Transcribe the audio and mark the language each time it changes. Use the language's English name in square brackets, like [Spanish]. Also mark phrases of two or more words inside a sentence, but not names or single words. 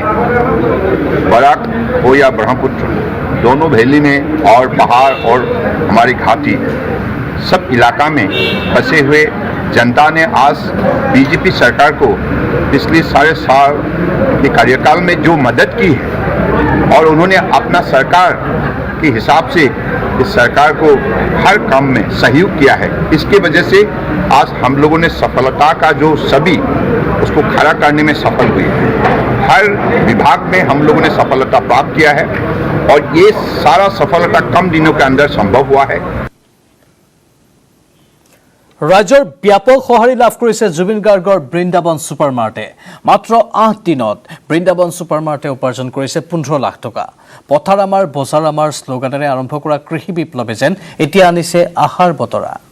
[Hindi] बराक हो या ब्रह्मपुत्र दोनों वैली में और पहाड़ और हमारी घाटी सब इलाका में बसे हुए जनता ने आज बीजेपी सरकार को पिछले 4.5 साल के कार्यकाल में जो मदद की है और उन्होंने अपना सरकार के हिसाब से इस सरकार को हर काम में सहयोग किया है। इसके वजह से आज हम लोगों ने सफलता का जो सभी उसको खड़ा करने में सफल हुए। हर विभाग में हम लोगों ने सफलता प्राप्त किया है और ये सारा सफलता कम दिनों के अंदर संभव हुआ है। [Assamese] ৰাজ্যৰ ব্যাপক সঁহাৰি লাভ কৰিছে জুবিন গাৰ্গৰ বৃন্দাবন ছুপাৰ মাৰ্টে। মাত্ৰ 8 দিনত বৃন্দাবন ছুপাৰ মাৰ্টে উপাৰ্জন কৰিছে 15 লাখ টকা। পথাৰ আমাৰ বজাৰ আমাৰ শ্লোগানেৰে আৰম্ভ কৰা কৃষি বিপ্লৱে যেন এতিয়া আনিছে আশাৰ বতৰা।